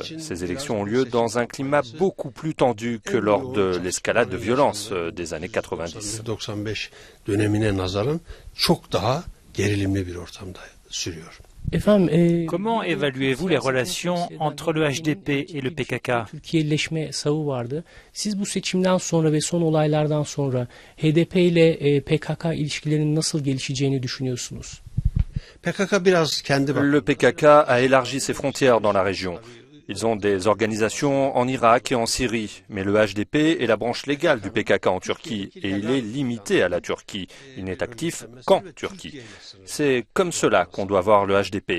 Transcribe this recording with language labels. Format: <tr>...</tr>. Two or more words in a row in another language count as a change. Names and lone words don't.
<fr>Ces élections ont lieu dans un climat beaucoup plus tendu que lors de l'escalade de violence des années 90. Comment évaluez-vous les relations entre le HDP et le PKK?</fr> <tr>Siz bu seçimden sonra ve son olaylardan sonra HDP ile PKK ilişkilerinin nasıl gelişeceğini düşünüyorsunuz?</tr> <fr>Le PKK a élargi ses frontières dans la région. Ils ont des organisations en Irak et en Syrie, mais le HDP est la branche légale du PKK en Turquie et il est limité à la Turquie. Il n'est actif qu'en Turquie. C'est comme cela qu'on doit voir le HDP.</fr>